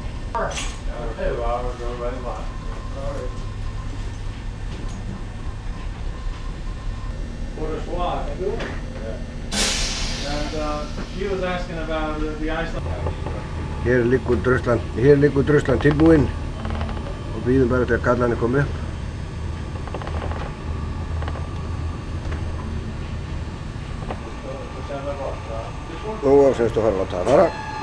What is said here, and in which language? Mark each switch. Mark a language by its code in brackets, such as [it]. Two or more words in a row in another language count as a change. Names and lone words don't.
[en] 2 hours already left. For the SWAT. And she was asking about the Iceland. [is] Hér liggur druslan tilbúinn og bíðum bara til að kallarnir komi upp. Nú á semst að fara að láta það fara.